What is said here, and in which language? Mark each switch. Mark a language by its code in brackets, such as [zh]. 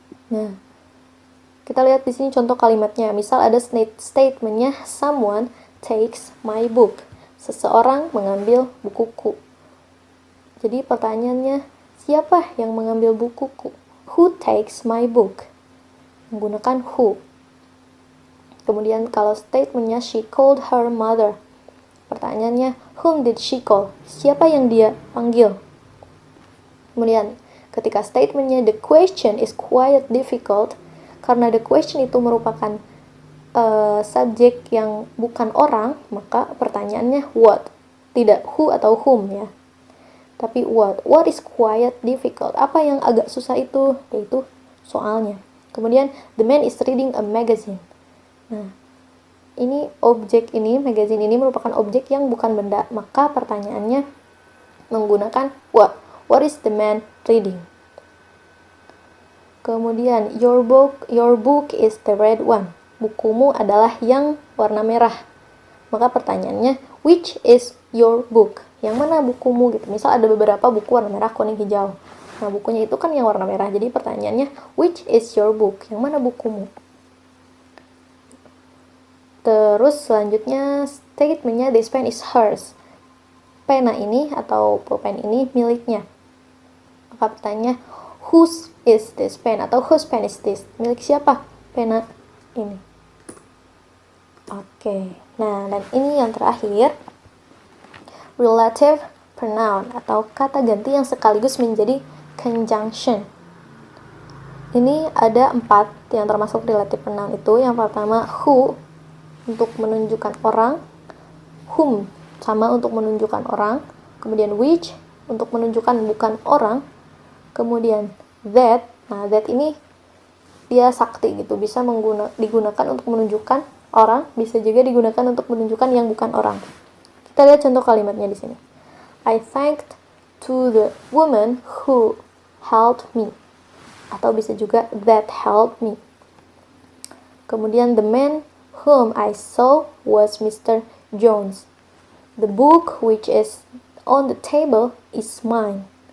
[id] Nah, kita lihat di sini contoh kalimatnya. Misal ada statementnya [en] someone takes my book. [id] Seseorang mengambil bukuku. Jadi pertanyaannya, siapa yang mengambil bukuku? [en] Who takes my book? [id] Menggunakan who. Kemudian kalau statementnya [en] she called her mother. [id] Pertanyaannya, [en] whom did she call? [id] Siapa yang dia panggil? Kemudian ketika statementnya [en] the question is quite difficult, [id] karena the question itu merupakan subjek yang bukan orang, maka pertanyaannya what. Tidak who atau whom ya. Tapi what. [en] What is quite difficult? [id] Apa yang agak susah itu? Yaitu soalnya. Kemudian [en] the man is reading a magazine. [id] Nah, ini objek ini, magazine ini merupakan objek yang bukan benda. Maka pertanyaannya menggunakan what. [en] What is the man reading? [id] Kemudian [en] your book is the red one. [id] Bukumu adalah yang warna merah. Maka pertanyaannya [en] which is your book? [id] Yang mana bukumu gitu. Misal ada beberapa buku warna merah, kuning, hijau. Nah, bukunya itu kan yang warna merah. Jadi pertanyaannya [en] which is your book? [id] Yang mana bukumu? Terus selanjutnya statementnya [en] this pen is hers. [id] Pena ini atau pulpen ini miliknya. Maka pertanyaannya [en] whose is this pen atau whose pen is this? [id] Milik siapa pena ini? Oke. Nah, dan ini yang terakhir, relative pronoun atau kata ganti yang sekaligus menjadi conjunction. Ini ada 4 yang termasuk relative pronoun itu. Yang pertama who untuk menunjukkan orang, whom sama untuk menunjukkan orang, kemudian which untuk menunjukkan bukan orang, kemudian that. Nah, that ini dia sakti gitu, bisa digunakan untuk menunjukkan orang, bisa juga digunakan untuk menunjukkan yang bukan orang. Kita lihat contoh kalimatnya di sini. [en] I thanked to the woman who helped me. [id] Atau bisa juga [en] that helped me. [id] Kemudian [en] the man whom I saw was Mr. Jones. The book which is on the table is mine.